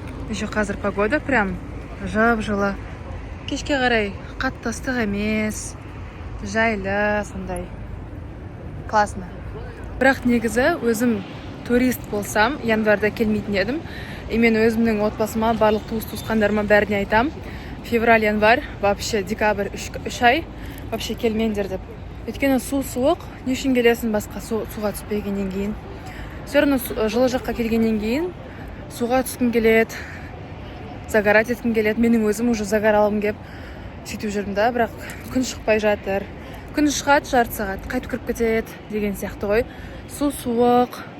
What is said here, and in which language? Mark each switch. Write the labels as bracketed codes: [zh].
[kk] Еще қазір погода прям жып-жылы. Кешке қарай қатты ыстық емес, жайлы, сондай классно. Бірақ негізі өзім турист болсам, январда келмейтін едім. И мен өзімнің отбасыма, барлық туыс-туысқандарыма бәріне айтам. Февраль, январь, вообще декабрь 3 ай вообще келмеңдер деп. Өйткені су суық, не үшін келесің басқа суға түспегеннен кейін. [ru] Все равно [kk] жылы жаққа келгеннен кейін суға түскім келеді, загорать еткім келеді. Менің өзім уже загоралым кеп сөйтіп жүрмін да, бірақ күн шықпай жатыр. Күн шығады жарты сағат, қайтып кіріп кетеді деген сияқты ғой. Су суық.